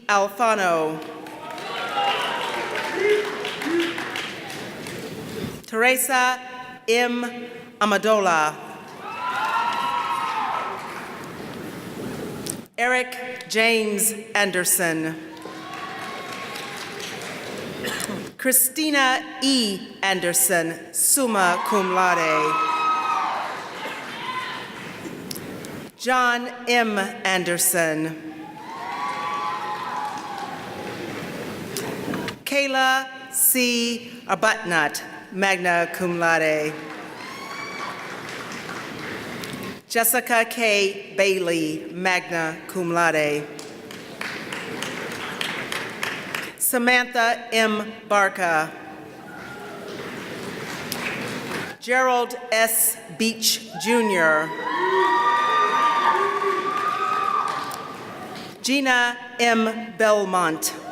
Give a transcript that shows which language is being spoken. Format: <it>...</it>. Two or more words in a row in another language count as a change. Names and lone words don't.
<en>Alfano. Teresa M. Amadola. Eric James Anderson. Christina E. Anderson,</en> <la>summa cum laude.</la> <en>John M. Anderson. Kayla C.</en> <la>Arbuthnot, magna cum laude. Jessica K. Bailey, magna cum laude.</la> <en>Samantha M. Barca. Gerald S. Beach, Jr. Gina M. Belmont.</en>